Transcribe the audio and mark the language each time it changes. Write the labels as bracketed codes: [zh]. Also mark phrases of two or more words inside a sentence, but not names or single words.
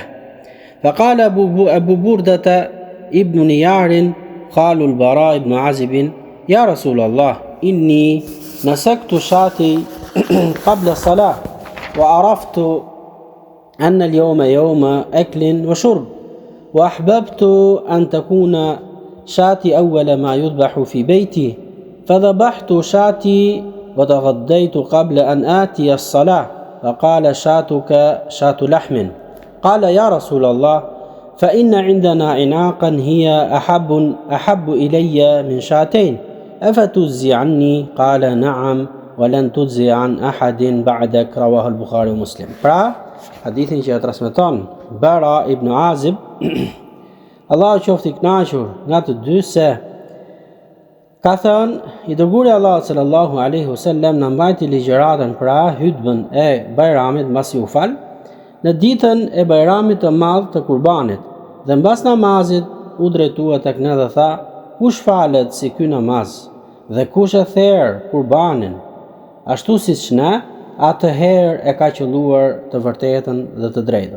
[ar] فقال أبو بردة ابن نيار قال البراء بن عازب يا رسول الله إني نسكت شاتي قبل الصلاة وعرفت أن اليوم يوم أكل وشرب وأحببت أن تكون شاتي أول ما يذبح في بيتي فذبحت شاتي وتغديت قبل أن آتي الصلاة فقال شاتك شات لحم. قال يا رسول الله فإن عندنا عناقا هي أحب إلي من شاتين أفتجزي عني؟ قال نعم ولن تجزي عن أحد بعدك. رواه البخاري ومسلم. [sq] Hadithin që e transmeton Bara ibn Azib, Allahu qoftë i kënaqur nga të dy, se ka thënë i dërguari Allahu [ar] صلى الله عليه وسلم [sq] na mbajti ligjëratën për hutbën e Bajramit mbasi u fal, në ditën e Bajramit të madh të Kurbanit, dhe mbas namazit u drejtua tek ne dhe tha: kush falet si ky namaz dhe kush e therr Kurbanin ashtu siç ne, atëherë e ka qelluar të vërtetën dhe të drejtën.